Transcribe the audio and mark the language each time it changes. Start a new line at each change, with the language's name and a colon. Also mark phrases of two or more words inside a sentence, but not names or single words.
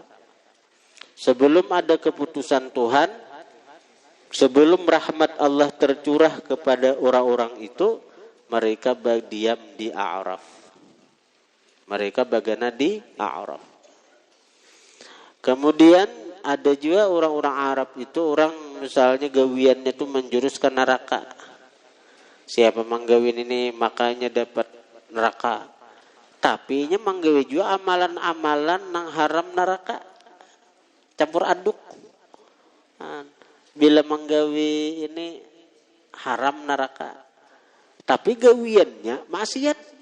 Indonesian: Sebelum ada keputusan Tuhan, sebelum rahmat Allah tercurah kepada orang-orang itu, mereka berdiam di A'raf. Mereka bagaimana di A'raf. Kemudian ada juga orang-orang Arab itu, orang misalnya gawiannya itu menjurus ke neraka. Siapa manggawin ini makanya dapat neraka. Tapi nya manggawi juga amalan-amalan nang haram neraka. Campur aduk. Bila menggawi ini haram neraka, tapi gawiannya maksiat.